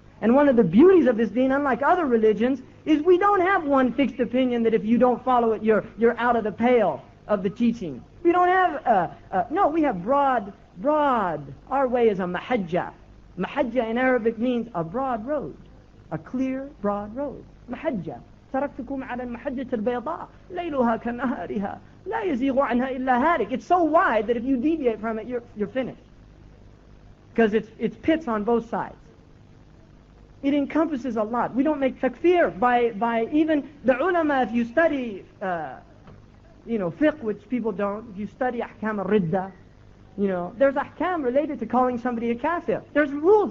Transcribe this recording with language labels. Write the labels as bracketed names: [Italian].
[English] And one of the beauties of this deen, unlike other religions, is we don't have one fixed opinion that if you don't follow it, you're out of the pale of the teaching. We don't have, no, we have broad. Our way is a mahajja. Mahajja in Arabic means a broad road. A clear, broad road. Mahajja. [Arabic] تركتكم على المحجة البيضاء ليلها كنهارها لا يزيغ عنها إلا هالك. [English] It's so wide that if you deviate from it, you're finished. Because it's pits on both sides. It encompasses a lot. We don't make takfir by even the ulama. If you study, fiqh, which people don't, if you study ahkam al-ridda, there's ahkam related to calling somebody a kafir. There's rules.